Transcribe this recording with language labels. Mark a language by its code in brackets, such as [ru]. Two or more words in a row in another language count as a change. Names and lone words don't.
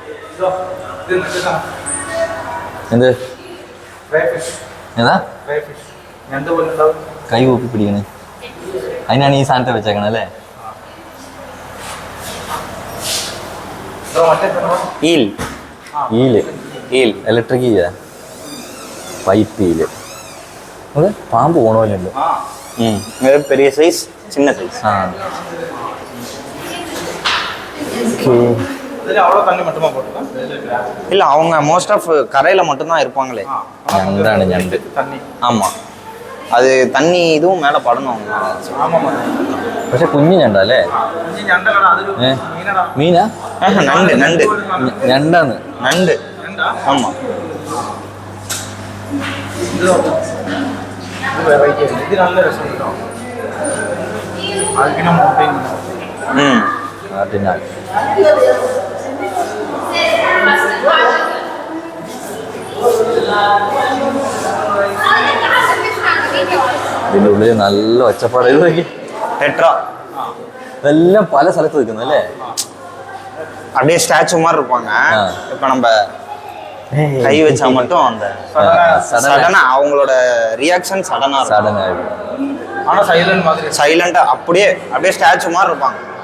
[ml] എന്ത് ഏതാ കൈ കൂപ്പി പിടിക്കണേ, അതിനാണ് ഈ സാധനത്തെ വെച്ചേക്കണേ അല്ലേ? ഈൽ ഇലക്ട്രിക് ഈല, പൈപ്പ് ഈല്. അത് പാമ്പ് പോണല്ലോ. [ta] பெரிய சைஸ் சின்ன சைஸ். [ml] ആ [ta] இல்ல அவங்க [en] most of [ta] கரையில மட்டும் தான் இருப்பாங்களே. [ml] ഞണ്ടാണ് ഞണ്ട്. [ta] ஆமா, அது தண்ணி இதுவும் மேல படணும் அவங்க. [ml] പക്ഷെ കുഞ്ഞു ഞണ്ടല്ലേ? മീനാ? [ta] நண்டு நண்டு [ml] ഞണ്ടാണ്. [ta] நண்டு. ஆமா. [ml] അതിനാൽ ഇതിൻ്റെ ഉള്ളിൽ നല്ല ഒച്ചപ്പാട്. ഇത് നോക്കി, [ta] டெட்ரா [ml] ഇതെല്ലാം പല സ്ഥലത്ത് നിൽക്കുന്നു അല്ലേ? [ta] அப்படியே ஸ்டாச்சு மாதிரி இருப்பாங்க. இப்ப நம்ம கை வச்சா மட்டும் அந்த சடனா அவங்களோட ரியாக்ஷன் சடனா [ml] സഡനായിട്ട്. [ta] ஆனா சைலண்ட் மாதிரி சைலண்டா அப்படியே ஸ்டாச்சு மாதிரி இருப்பாங்க.